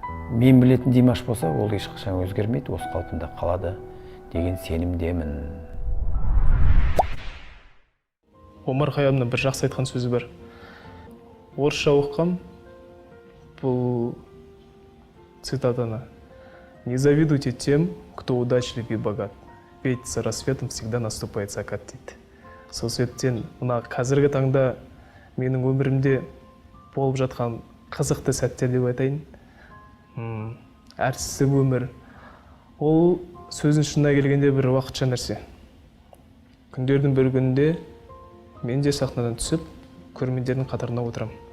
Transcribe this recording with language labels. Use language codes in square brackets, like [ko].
[kk] Мен білетін Димаш болса, ол ешқашан өзгермейді, осы қалпында қалады деген сенімдемін. Омар Хайямның бір жақсы айтқан сөзі бар. Орысша оқығам, бұл цитатаны. [ru] Не завидуйте тем, кто удачлив и богат, ведь с рассветом всегда наступает закат дейді. [kk] Сол себептен мына қазіргі таңда менің өмірімде болып жатқан қызықты сәттер деп айтайын. Әртістік өмір. Ол сөздің шынына келгенде бір уақытша нәрсе. Күндердің бір күнінде мен де сахнадан түсіп, көрермендердің қатарына отырам.